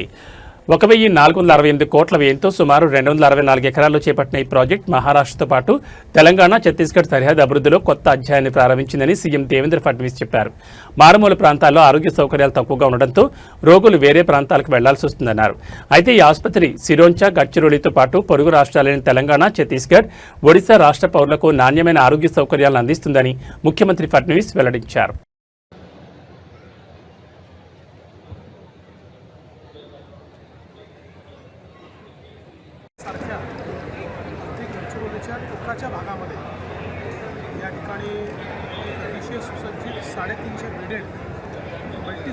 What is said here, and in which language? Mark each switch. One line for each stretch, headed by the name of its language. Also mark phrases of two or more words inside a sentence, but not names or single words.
Telugu: 1468 కోట్ల వ్యయంతో సుమారు 264 ఎకరాల్లో చేపట్టిన ఈ ప్రాజెక్ట్ మహారాష్ట్రతో పాటు తెలంగాణ, ఛత్తీస్గఢ్ సరిహద్దు అభివృద్ధిలో కొత్త అధ్యాయాన్ని ప్రారంభించిందని సీఎం దేవేంద్ర ఫడ్నవీస్ చెప్పారు. మారుమూల ప్రాంతాల్లో ఆరోగ్య సౌకర్యాలు తక్కువగా ఉండడంతో రోగులు వేరే ప్రాంతాలకు వెళ్లాల్సి వస్తుందన్నారు. అయితే ఈ ఆసుపత్రి సిరోంచ, గడ్చిరోలితో పాటు పొరుగు రాష్ట్రాలైన తెలంగాణ, ఛత్తీస్గఢ్, ఒడిశా రాష్ట్ర పౌరులకు నాణ్యమైన ఆరోగ్య సౌకర్యాలను అందిస్తుందని ముఖ్యమంత్రి ఫడ్నవీస్ వెల్లడించారు.
Marathi: गडचिरोलीच्या टोकाच्या भागामध्ये या ठिकाणी अतिशय सुसज्जित 350
English: bedded multi